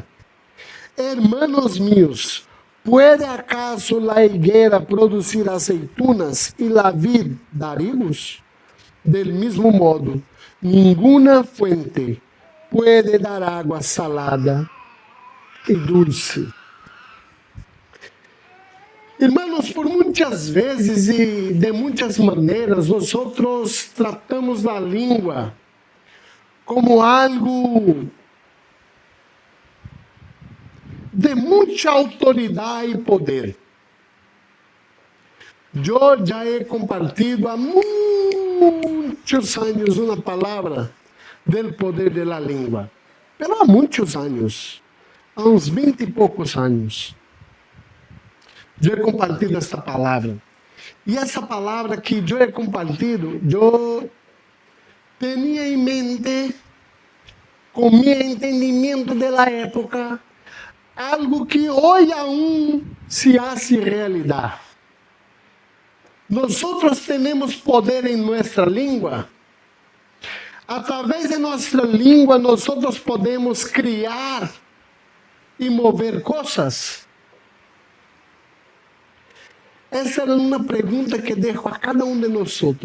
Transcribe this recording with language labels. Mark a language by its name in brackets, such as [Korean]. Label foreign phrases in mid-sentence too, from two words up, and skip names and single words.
[Spanish] Hermanos míos, ¿puede acaso la higuera producir aceitunas e la vid dar higos? Del mismo modo, ninguna fuente puede dar água salada e dulce. [Portuguese] Irmãos, por muitas vezes e de muitas maneiras, nós tratamos a língua como algo de muita autoridade e poder. Eu já [Spanish] he compartido [Portuguese] há muitos anos uma palavra do poder da língua. Pero há muitos anos, há uns 20 e poucos anos. Eu [Spanish] he compartido [Portuguese] esta palavra. E essa palavra que eu [Spanish] he compartido, [Portuguese] eu tinha em mente, com meu entendimento da época, algo que hoje [Spanish] aún se hace [Portuguese] realidade. Nós temos poder em nossa língua. Através de nossa língua, nós podemos criar e mover coisas. Essa é uma pergunta que deixo a cada de nós.